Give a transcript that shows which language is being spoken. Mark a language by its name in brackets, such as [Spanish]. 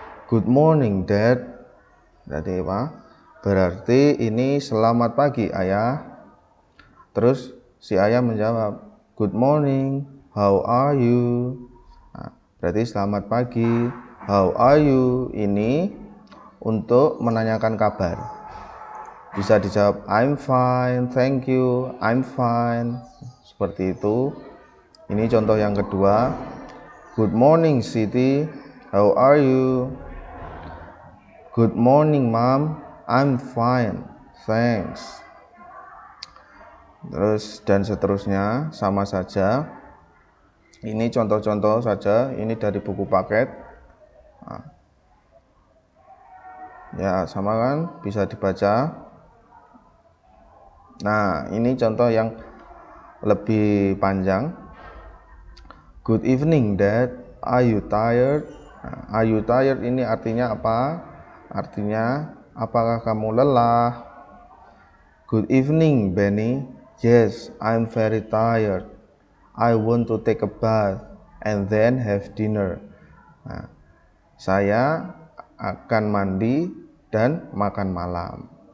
[English] Good morning dad. [Indonesian] Berarti apa? Berarti ini selamat pagi ayah. Terus si ayah menjawab, [English] good morning, how are you? [Indonesian] Berarti selamat pagi, [English] how are you? [Indonesian] Ini untuk menanyakan kabar. Bisa dijawab, [English] I'm fine, thank you, I'm fine. [Indonesian] Seperti itu. Ini contoh yang kedua. [English] Good morning Siti, how are you? Good morning Mom, I'm fine, thanks. [Indonesian] Terus dan seterusnya sama saja. Ini contoh-contoh saja, ini dari buku paket. Ya sama kan, bisa dibaca. Nah ini contoh yang lebih panjang. [English] Good evening dad, are you tired? Are you tired [Indonesian] ini artinya apa? Artinya apakah kamu lelah? [English] Good evening Benny, yes I'm very tired, I want to take a bath and then have dinner. [Indonesian] Saya akan mandi dan makan malam.